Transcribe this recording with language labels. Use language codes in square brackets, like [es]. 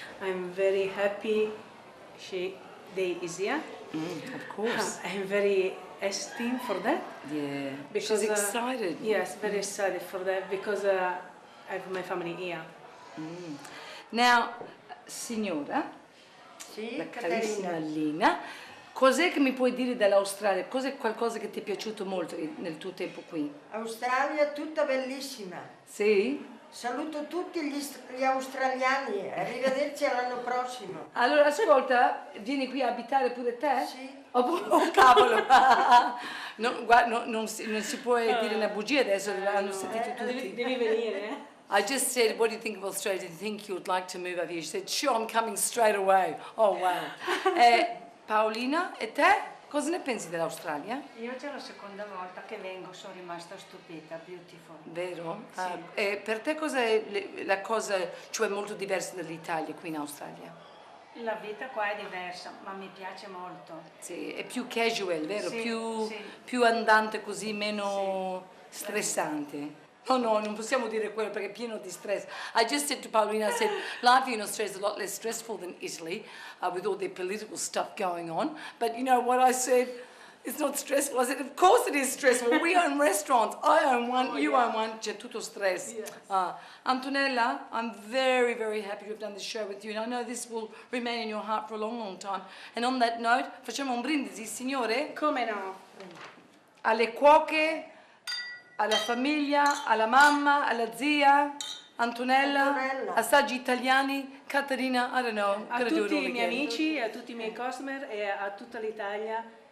[en] I'm very happy they is here. Of course. I'm very esteemed for that. Yeah, Because, she's excited. Yes, very excited for that because I have my family here. Now, signora, [it] Sì, la Caterina. carissima Lina, cos'è che mi puoi dire dall'Australia? Cos'è qualcosa che ti è piaciuto molto nel tuo tempo qui? Australia tutta bellissima. Sì? Saluto tutti gli australiani, arrivederci all'anno prossimo. Allora, ascolta, vieni qui a abitare pure te? Sì. Oh, cavolo! Non si può dire una bugia adesso, l'hanno sentito tutti. Devi venire, eh? [en] I just said, what do you think of Australia? Do you think you would like to move over here? She said, sure, I'm coming straight away. [it] Oh, wow. Paolina, e te? Cosa ne pensi dell'Australia? Io già la seconda volta che vengo sono rimasta stupita, beautiful. Vero? Sì. E per te cos'è la cosa, cioè molto diversa dall'Italia qui in Australia? La vita qua è diversa, ma mi piace molto. Sì, è più casual, vero? Sì, Più, sì. più andante così, meno stressante. No, non possiamo dire quello perché è pieno di stress. [en] I just said to Paolina, I said, life in Australia is a lot less stressful than Italy with all their political stuff going on. But you know what I said? It's not stressful. I said, of course it is stressful. We own restaurants. I own one, you own one. [it] C'è tutto stress. [en] Yes. Antonella, I'm very, very happy to have done this show with you. And I know this will remain in your heart for a long, long time. And on that note, [it] facciamo un brindisi, signore, Come no? alle cuoche, alla famiglia, alla mamma, alla zia, Antonella, Antonella. assaggi italiani, Caterina, [en] I don't know. [it] A [en] gotta do it [it] tutti [en] all [it] i miei [en] again. [it] amici, a tutti i miei customer e a tutta l'Italia.